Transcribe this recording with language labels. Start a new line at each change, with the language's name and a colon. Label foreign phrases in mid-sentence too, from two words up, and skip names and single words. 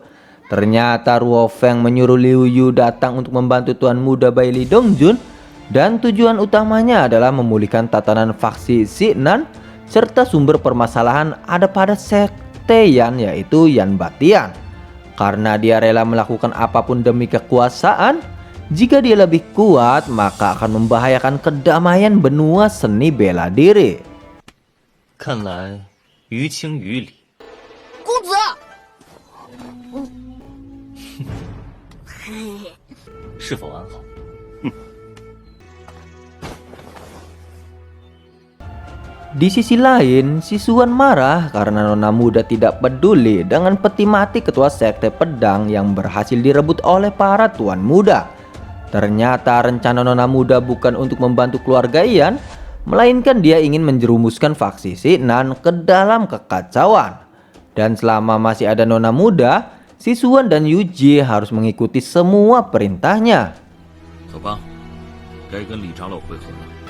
Indonesian: Ternyata Luo Feng menyuruh Liu Yu datang untuk membantu Tuan Muda Baili Dongjun dan tujuan utamanya adalah memulihkan tatanan faksi Xi Nan serta sumber permasalahan ada pada sekte Yan, yaitu Yan Batian. Karena dia rela melakukan apapun demi kekuasaan, jika dia lebih kuat maka akan membahayakan kedamaian benua seni bela diri.
Chinese: 看来于情于理。公子，是否安好？
Indonesian: Di sisi lain, si Xuan marah karena Nona Muda tidak peduli dengan peti mati ketua sekte pedang yang berhasil direbut oleh para Tuan Muda. Ternyata rencana Nona Muda bukan untuk membantu keluarga Yan, melainkan dia ingin menjerumuskan faksi Xi Nan ke dalam kekacauan. Dan selama masih ada Nona Muda, si Xuan dan Yuji harus mengikuti semua perintahnya.
Chinese: 走吧，该跟李长老会合了。